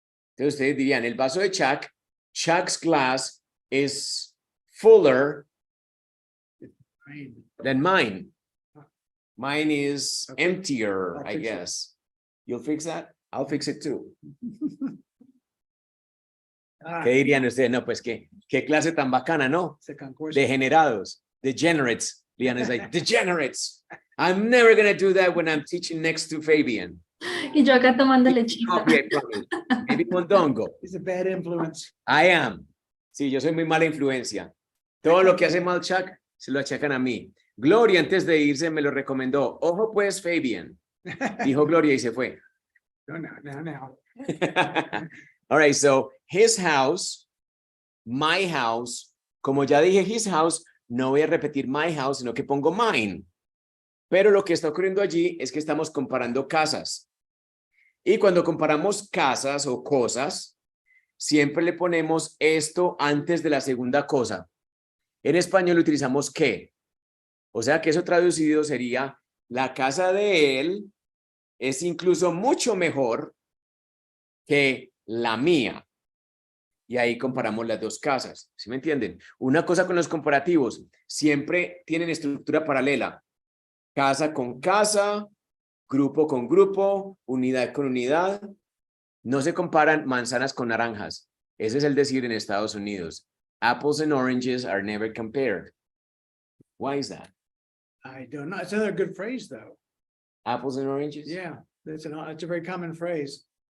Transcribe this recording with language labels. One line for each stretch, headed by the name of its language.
Spanish: Entonces ustedes dirían, el vaso de Chuck,
English: Chuck's glass is fuller than mine. Mine is emptier, I guess. You'll fix that? I'll fix it too.
Spanish: ¿Qué dirían ustedes? No, pues qué clase tan bacana, ¿no? Degenerados,
English: degenerates. Liana is like, degenerates. I'm never going to do that when I'm teaching next to Fabian.
Spanish: Y yo acá tomando lechita.
English: Maybe mondongo. It's a bad influence. I am.
Spanish: Sí, yo soy muy mala influencia. Todo lo que hace mal Chuck, se lo achacan a mí. Gloria, antes de irse, me lo recomendó. Ojo pues, Fabian. Dijo Gloria y se fue. No.
English: All right, so his house, my house.
Spanish: Como ya dije
English: his house,
Spanish: no voy a repetir
English: my house,
Spanish: sino que pongo
English: mine.
Spanish: Pero lo que está ocurriendo allí es que estamos comparando casas. Y cuando comparamos casas o cosas, siempre le ponemos esto antes de la segunda cosa. En español utilizamos que. O sea que eso traducido sería, la casa de él es incluso mucho mejor que la mía. Y ahí comparamos las dos casas. ¿Sí me entienden? Una cosa con los comparativos, siempre tienen estructura paralela. Casa con casa, grupo con grupo, unidad con unidad. No se comparan manzanas con naranjas. Ese es el decir en Estados Unidos.
English: Apples and oranges are never compared. Why is that? I don't know. It's another good phrase, though. Apples and oranges? Yeah, it's a very common phrase.